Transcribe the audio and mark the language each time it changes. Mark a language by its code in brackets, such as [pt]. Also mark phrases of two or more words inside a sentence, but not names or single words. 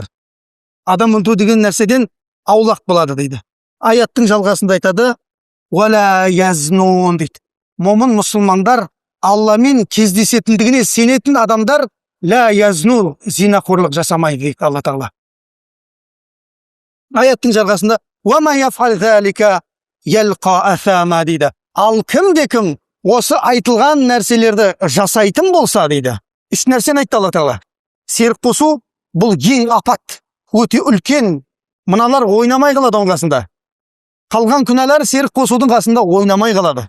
[kk] Адам өлтіру деген нәрседен аулақ болады дейді. Аяттың жалғасында айтады: [ar] "ولا يزنون" [kk] дейді. Момын мұсылмандар, Алламен кездесетіндігіне сенетін адамдар [ar] لا يزنون, [kk] зинақорлық жасамайды дейді Алла тағала. Аяттың жалғасында [ar] "ومن يفعل ذلك يلق أثاما" [kk] дейді. Ал кім осы айтылған нәрселерді жасайтын болса дейді. Үш нәрсені айтты Алла тағала. Серік қосу бұл ең апат, өте үлкен. Мыналар ойнамай қалады оның қасында. Қалған күнәлар серік қосудың қасында ойнамай қалады.